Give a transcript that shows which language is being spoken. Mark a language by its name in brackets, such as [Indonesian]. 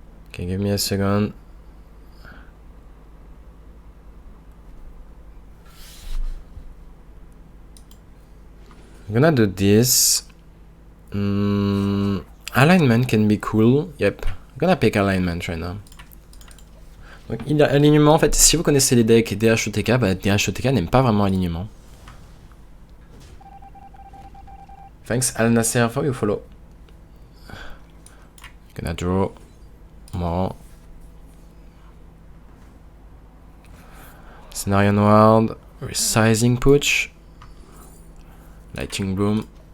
[English] Okay, give me a second. I'm gonna do this. Alignment can be cool. Yep, I'm gonna pick alignment right now. [French] Donc, alignement, en fait, si vous connaissez les decks DHOTK, bah, DHOTK n'aime pas vraiment alignement. [English] Thanks, Al Nasser, for your follow. Gonna draw more. Scenario Noir, Resizing Putsch, Lightning Bloom.